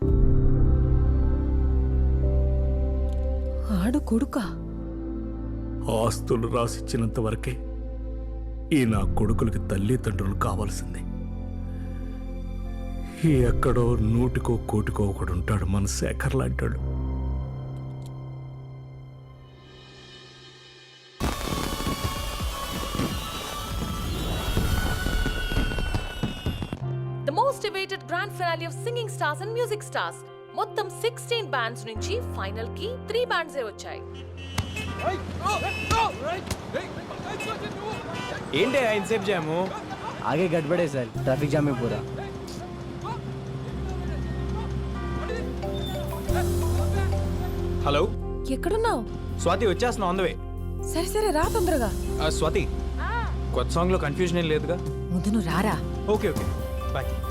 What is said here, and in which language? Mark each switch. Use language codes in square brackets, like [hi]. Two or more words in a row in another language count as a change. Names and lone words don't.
[te] ఆడు కొడుక ఆస్తులు రాసిచ్చినంత వరకే ఈ నా కొడుకులకి తల్లిదండ్రులు కావాల్సింది. ఎక్కడో 100కో 1,00,00,000 ఒకడు ఉంటాడు మన శేఖర్ లాంటాడు. [en] The most awaited grand finale of Singing Stars and Music Stars. [te] మొత్తం 16 బ్యాండ్స్ నుంచి ఫైనల్ కి 3 బ్యాండ్స్ వచ్చాయి. ఏంటి ఇన్సేపు జాము? [hi] आगे गड़बड़े सर, ट्रैफिक जाम में पूरा. [te] హలో ఎక్కడున్నావు? స్వాతి, వచ్చేస్తున్నా [en] on the way. [te] సరే సరే రా తొందరగా. స్వాతి, కొత్త సాంగ్ లో కన్ఫ్యూజన్ ఏం లేదుగా? ముందు నువ్వు రారా. [en] okay okay, bye.